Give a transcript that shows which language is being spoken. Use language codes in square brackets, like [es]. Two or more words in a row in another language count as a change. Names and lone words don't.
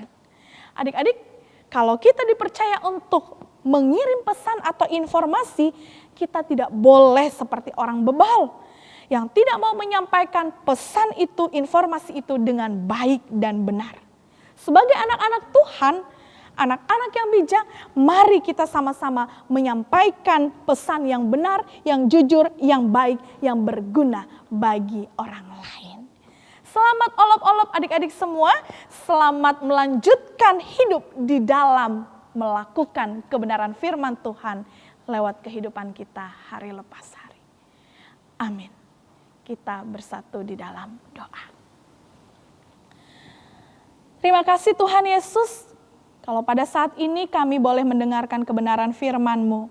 [id] Adik-adik, kalau kita dipercaya untuk mengirim pesan atau informasi, kita tidak boleh seperti orang bebal yang tidak mau menyampaikan pesan itu, informasi itu dengan baik dan benar. Sebagai anak-anak Tuhan, anak-anak yang bijak, mari kita sama-sama menyampaikan pesan yang benar, yang jujur, yang baik, yang berguna bagi orang lain. Selamat olop-olop adik-adik semua, selamat melanjutkan hidup di dalam melakukan kebenaran firman Tuhan lewat kehidupan kita hari lepas hari. Amin. Kita bersatu di dalam doa. Terima kasih Tuhan Yesus, kalau pada saat ini kami boleh mendengarkan kebenaran firman-Mu.